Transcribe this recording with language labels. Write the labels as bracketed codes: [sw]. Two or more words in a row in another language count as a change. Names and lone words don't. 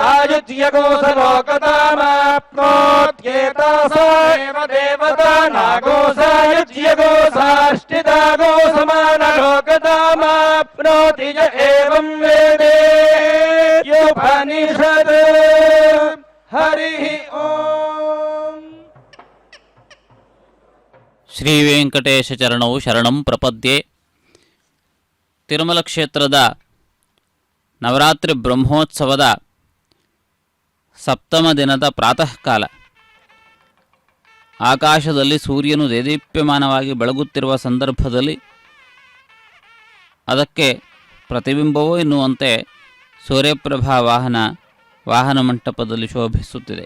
[sa] सायुज्यगोसलोकतामाप्नोत्येतासा एव देवता नागोसायुज्यगोसाष्टिदागो समानलोकतामाप्नोति य एवं वेदेत्युपनिषत् हरिः ओम् ಶ್ರೀ ವೆಂಕಟೇಶ ಚರಣವು ಶರಣಂ ಪ್ರಪದ್ಯೆ. [kn] ತಿರುಮಲ ಕ್ಷೇತ್ರದ ನವರಾತ್ರಿ ಬ್ರಹ್ಮೋತ್ಸವದ ಸಪ್ತಮ ದಿನದ ಪ್ರಾತಃ ಕಾಲ ಆಕಾಶದಲ್ಲಿ ಸೂರ್ಯನು ದೇದೀಪ್ಯಮಾನವಾಗಿ ಬೆಳಗುತ್ತಿರುವ ಸಂದರ್ಭದಲ್ಲಿ ಅದಕ್ಕೆ ಪ್ರತಿಬಿಂಬವೋ ಎನ್ನುವಂತೆ ಸೂರ್ಯಪ್ರಭಾ ವಾಹನ ಮಂಟಪದಲ್ಲಿ ಶೋಭಿಸುತ್ತಿದೆ.